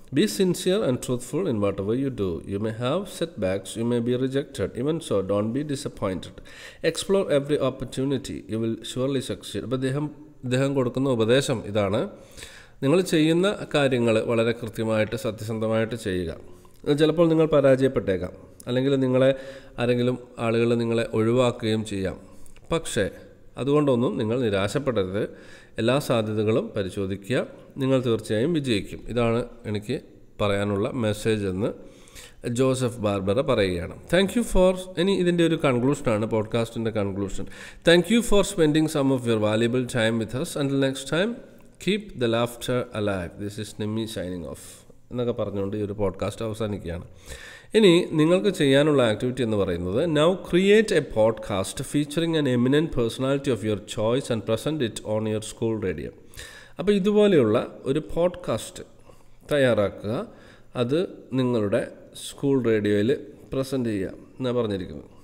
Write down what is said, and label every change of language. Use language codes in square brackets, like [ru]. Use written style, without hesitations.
[en] Be sincere and truthful in whatever you do. You may have setbacks, you may be rejected. Even so, don't be disappointed. Explore every opportunity. You will surely succeed. [ml] അപ്പോൾ അദ്ദേഹം കൊടുക്കുന്ന ഉപദേശം ഇതാണ്: നിങ്ങൾ ചെയ്യുന്ന കാര്യങ്ങൾ വളരെ കൃത്യമായിട്ട് സത്യസന്ധമായിട്ട് ചെയ്യുക. ചിലപ്പോൾ നിങ്ങൾ പരാജയപ്പെട്ടേക്കാം, അല്ലെങ്കിൽ ആളുകൾ നിങ്ങളെ ഒഴിവാക്കുകയും ചെയ്യാം. പക്ഷേ അതുകൊണ്ടൊന്നും നിങ്ങൾ നിരാശപ്പെടരുത്. എല്ലാ സാധ്യതകളും പരിശോധിക്കുക, നിങ്ങൾ തീർച്ചയായും വിജയിക്കും. ഇതാണ് എനിക്ക് പറയാനുള്ള മെസ്സേജ് എന്ന് ജോസഫ് ബാർബറ പറയുകയാണ്. ഇതിൻ്റെ ഒരു കൺക്ലൂഷനാണ്, പോഡ്കാസ്റ്റിൻ്റെ conclusion. [en] Thank you for spending some of your valuable time with us. Until next time, keep the laughter alive. This is Nimmi signing off [ml] എന്നൊക്കെ പറഞ്ഞുകൊണ്ട് ഈ ഒരു പോഡ്കാസ്റ്റ് അവസാനിക്കുകയാണ്. ഇനി നിങ്ങൾക്ക് ചെയ്യാനുള്ള ആക്ടിവിറ്റി എന്ന് പറയുന്നത്, [en] Now create a podcast featuring an eminent personality of your choice and present it on your school radio. [ml] അപ്പോൾ ഇതുപോലെയുള്ള ഒരു പോഡ്കാസ്റ്റ് തയ്യാറാക്കുക, അത് നിങ്ങളുടെ സ്കൂൾ റേഡിയോയിൽ പ്രസൻറ്റ് ചെയ്യുക എന്നാണ് പറഞ്ഞിരിക്കുന്നത്.